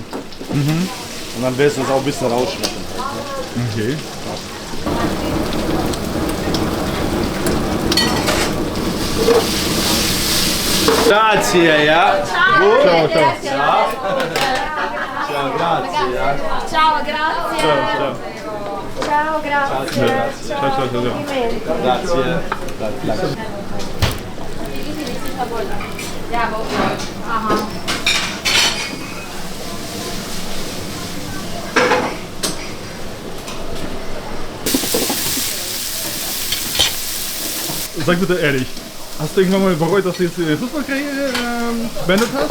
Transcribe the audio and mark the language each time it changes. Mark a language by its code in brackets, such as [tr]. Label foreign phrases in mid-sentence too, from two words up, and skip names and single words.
[de] Und dann wirst du es auch ein bisschen rausschmecken. Okay. [it] Grazie, ja. Ciao, ciao. Ciao, grazie, ja. Ciao, grazie. Ciao. Ciao, grazie. Ciao. Grazie. Grazie. Aha. [de] Sag bitte ehrlich, hast du irgendwann mal bereut, dass du jetzt die Fußballkarriere beendet hast?